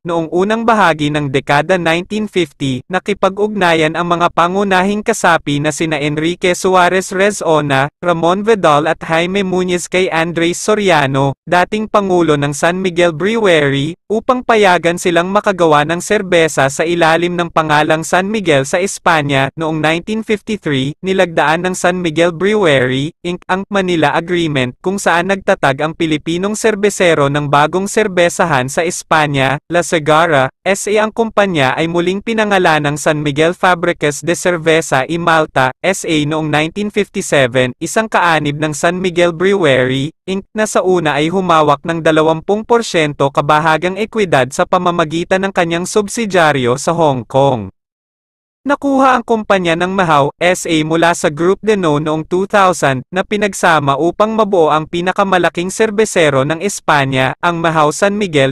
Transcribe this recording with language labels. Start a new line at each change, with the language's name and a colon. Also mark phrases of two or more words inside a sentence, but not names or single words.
Filipino: Noong unang bahagi ng dekada 1950, nakipag-ugnayan ang mga pangunahing kasapi na sina Enrique Suarez Rezona, Ramon Vidal at Jaime Muñiz kay Andres Soriano, dating pangulo ng San Miguel Brewery, upang payagan silang makagawa ng serbesa sa ilalim ng pangalang San Miguel sa Espanya. Noong 1953, nilagdaan ng San Miguel Brewery, Inc. ang Manila Agreement, kung saan nagtatag ang Pilipinong serbesero ng bagong serbesahan sa Espanya, La Segarra S.A. Ang kumpanya ay muling pinangalan ng San Miguel Fabriques de Cerveza y Malta, S.A. noong 1957, isang kaanib ng San Miguel Brewery, Inc. na sa una ay humawak ng 20% kabahagang ekwidad sa pamamagitan ng kanyang subsidyaryo sa Hong Kong. Nakuha ang kumpanya ng Mahao S.A. mula sa Group Deno noong 2000, na pinagsama upang mabuo ang pinakamalaking serbesero ng Espanya, ang Mahao San Miguel.